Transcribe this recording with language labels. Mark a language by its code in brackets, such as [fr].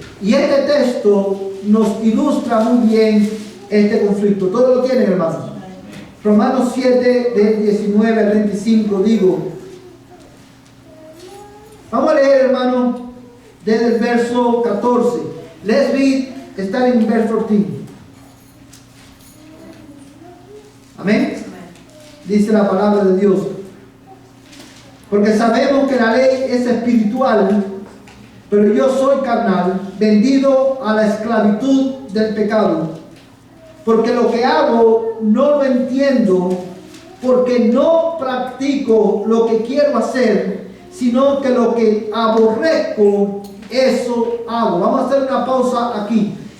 [es] Y este texto nos ilustra muy bien este conflicto. ¿Todos lo tienen, hermanos? Romanos 7, del 19 al 25, digo. Vamos a leer, hermano, desde el verso 14. [en] Let's read, starting in verse 14. [es] Amén. Dice la palabra de Dios: porque sabemos que la ley es espiritual, pero yo soy carnal, vendido a la esclavitud del pecado. Porque lo que hago no lo entiendo, porque no practico lo que quiero hacer, sino que lo que aborrezco, eso hago. Vamos a hacer una pausa aquí.